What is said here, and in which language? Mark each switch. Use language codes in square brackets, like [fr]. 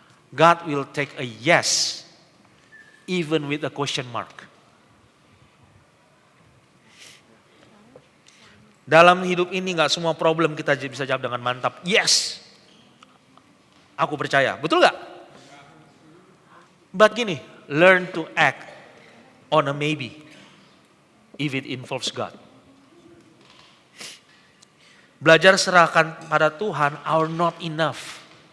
[en] God will take a yes even with a question mark. [id] Dalam hidup ini gak semua problem kita bisa jawab dengan mantap. Yes. Aku percaya. Betul gak? [en] But gini, learn to act on a maybe if it involves God. [id] Belajar serahkan pada Tuhan [en] our not enough.